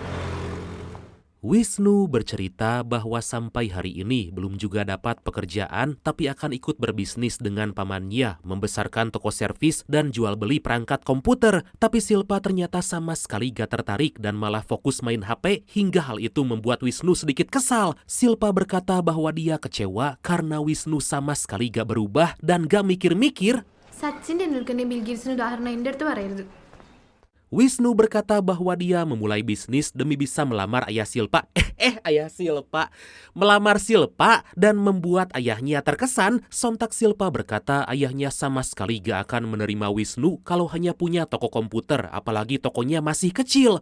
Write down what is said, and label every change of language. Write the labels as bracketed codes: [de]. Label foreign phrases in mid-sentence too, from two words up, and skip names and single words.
[id] Wisnu bercerita bahwa sampai hari ini belum juga dapat pekerjaan, tapi akan ikut berbisnis dengan pamannya, membesarkan toko servis dan jual beli perangkat komputer. Tapi Silpa ternyata sama sekali gak tertarik dan malah fokus main HP, hingga hal itu membuat Wisnu sedikit kesal. Silpa berkata bahwa dia kecewa karena Wisnu sama sekali gak berubah dan gak mikir-mikir. [ml] സച്ചിൻ ടെണ്ടുൽക്കറിന്റെ ബിൽ ഗേറ്റ്സിന് ഉദാഹരണം എൻ്റെ അടുത്ത് പറയരുത്. [id] Wisnu berkata bahwa dia memulai bisnis demi bisa melamar ayah Silpa. Ayah Silpa. Melamar Silpa dan membuat ayahnya terkesan. Sontak Silpa berkata ayahnya sama sekali gak akan menerima Wisnu kalau hanya punya toko komputer, apalagi tokonya masih kecil.